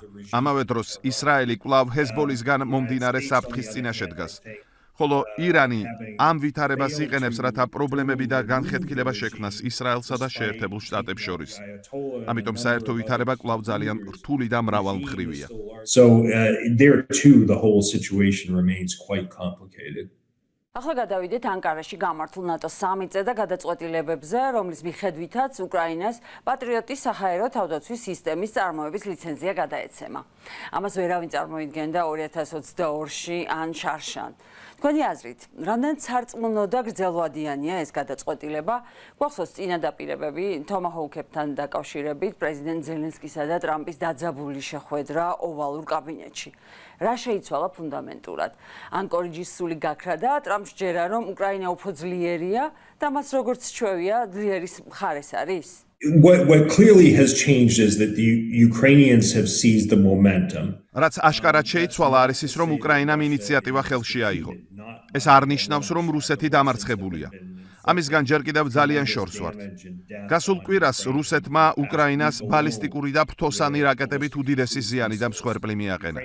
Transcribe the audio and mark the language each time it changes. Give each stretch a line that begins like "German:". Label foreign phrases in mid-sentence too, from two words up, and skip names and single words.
Georgian: ამავე დროს, ისრაელი კვლავ ჰეზბოლისგან მომდინარე საფრთხის წინაშე დგას. ხოლო ირანი ამ ვითარებას იყენებს, რათა პრობლემები და განხეთქილება შექმნას ისრაელსა და შეერთებულ შტატებს შორის. ამიტომ საერთო ვითარება კვლავ ძალიან რთული და მრავალმხრივია.
English: So there too the whole situation remains quite complicated.
Georgian: ახლა გადავიდეთ ანკარაში გამართულ ნატოს სამიტზე და გადაწყვეტილებებზე, რომლის მიხედვითაც უკრაინას პატრიოტის საჰაერო თავდაცვის სისტემის წარმოების ლიცენზია გადაეცემა. ამას ვერავინ წარმოიდგენდა 2022-ში ან შარშან. თქვენი აზრით, რამდენად სარწმუნო და გრძელვადიანია ეს გადაწყვეტილება? გვახსოვს წინა დაპირებები თომაჰოუკებთან დაკავშირებით პრეზიდენტ ზელენსკისა და ტრამპის დაძაბული შეხვედრა ოვალურ კაბინეტში. რა შეიცვალა ფუნდამენტურად? ანკორიჯის სული გაქრა და ტრამპს ჯერა, რომ უკრაინა უფრო ძლიერია და მას როგორც ჩვევია, ძლიერის მხარეს არის?
English: What clearly has changed is that the Ukrainians have seized the momentum.
Georgian: რაც აშკარად შეიცვალა არის ის, რომ უკრაინამ ინიციატივა ხელში აიღო. ეს არ ნიშნავს, რომ რუსეთი დამარცხებულია. ამისგან ჯერ კიდევ ძალიან შორს ვართ. გასულ კვირას რუსეთმა უკრაინას ბალისტიკური და ფთოსანი რაკეტებით უდიდესი ზიანი და მსხვერპლი მიაყენა.